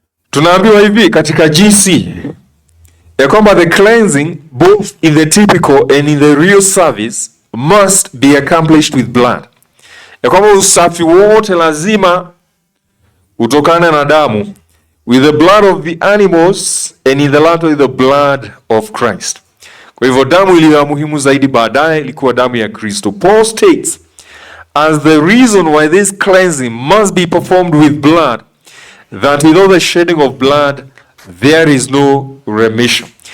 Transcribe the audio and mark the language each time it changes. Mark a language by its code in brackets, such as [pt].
[sw] Tunaambiwa hivi katika GC ya kwamba [en] the cleansing both in the typical and in the real service must be accomplished with blood. [sw] Ya kwamba usafi wote lazima utokane na damu, [en] with the blood of the animals and in the latter the blood of Christ. [sw] Kwa hivyo damu iliyo muhimu zaidi baadaye ilikuwa damu ya Kristo. [en] Paul states as the reason why this cleansing must be performed with blood, that without the shedding of blood there is no remission.